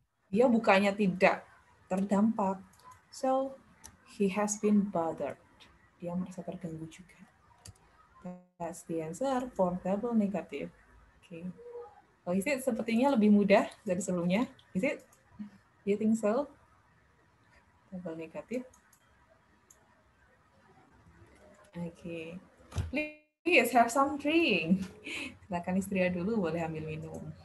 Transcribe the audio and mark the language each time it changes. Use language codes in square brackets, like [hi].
[id] Dia bukannya tidak terdampak. [en] So, he has been bothered. [id] Dia merasa terganggu juga. [en] That's the answer for double negative. Okay. [id] Oh, [en] is it [id] sepertinya lebih mudah dari sebelumnya? [en] Is it? Do you think so? Double negative. Okay. Please have some drink. [id] Silakan istirahat dulu, boleh ambil minum.